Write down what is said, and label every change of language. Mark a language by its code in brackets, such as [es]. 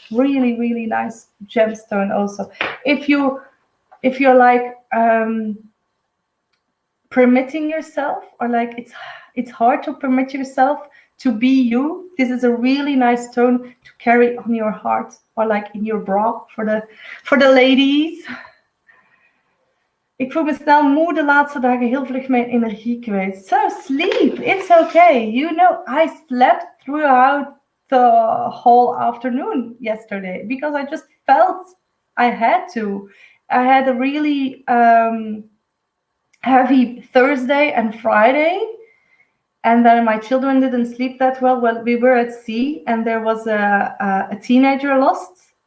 [en] Really, really nice gemstone also. If you're like permitting yourself, or like it's hard to permit yourself to be you, this is a really nice stone to carry on your heart, or like in your bra for the ladies. [nl] Ik voel me snel moe de laatste dagen, heel vlug mijn energie kwijt. [en] So sleep, it's okay. You know, I slept throughout the whole afternoon yesterday because I just felt I had to. I had a really heavy Thursday and Friday. And then my children didn't sleep that well. Well, we were at sea and there was a teenager lost.